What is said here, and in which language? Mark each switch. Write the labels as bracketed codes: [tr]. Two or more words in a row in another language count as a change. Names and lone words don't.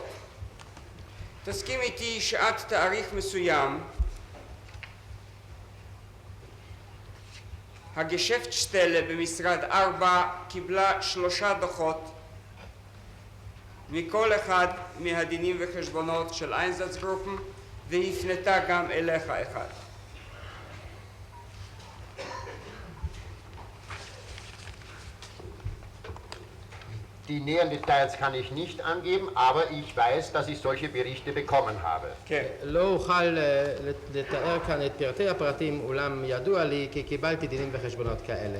[he] תסכים איתי שעד תאריך מסוים הגשפטשטלה במשרד 4 קיבלה 3 דוחות מכל אחד מהדינים וחשבונות של איינזאצגרופן, והפנתה גם אליך אחד. [de] Die näheren Details kann ich nicht angeben, aber ich weiß, dass ich solche Berichte bekommen habe. [he] כן. לא אוכל לתאר כאן את פרטי הפרטים, אולם ידוע לי כי קיבלתי דינים וחשבונות כאלה.